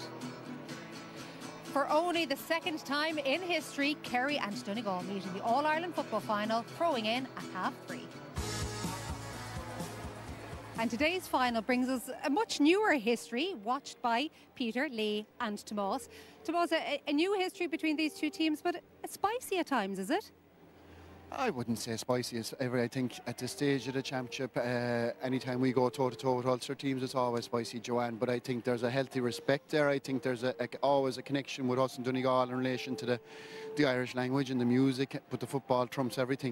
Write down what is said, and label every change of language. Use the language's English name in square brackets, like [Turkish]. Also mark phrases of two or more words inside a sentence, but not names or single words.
[English] For only the second time in history, Kerry and Donegal meet in the All-Ireland football final, throwing in at 3:30. And today's final brings us a much newer history, watched by Peter, Lee and Tomás. Tomás, a new history between these two teams, but spicy at times, is it? I wouldn't say spicy as ever. I think at this stage of the championship, anytime we go toe-to-toe with Ulster teams, it's always spicy, Joanne. But I think there's a healthy respect there. I think there's always a connection with us in Donegal in relation to the Irish language and the music, but the football trumps everything.